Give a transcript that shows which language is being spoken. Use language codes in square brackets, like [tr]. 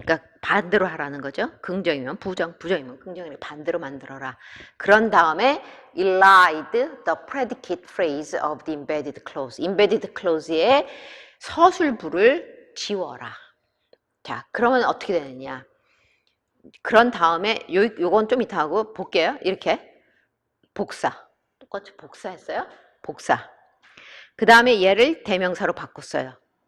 [ko] 그러니까 반대로 하라는 거죠. 긍정이면 부정, 부정이면 긍정을 반대로 만들어라. 그런 다음에 [en] elide the predicate phrase of the embedded clause. [ko] embedded clause의 서술부를 지워라. 자, 그러면 어떻게 되느냐? 그런 다음에 요건 좀 이따 하고 볼게요. 이렇게 복사. 똑같이 복사했어요. 복사. 그 다음에 얘를 대명사로 바꿨어요.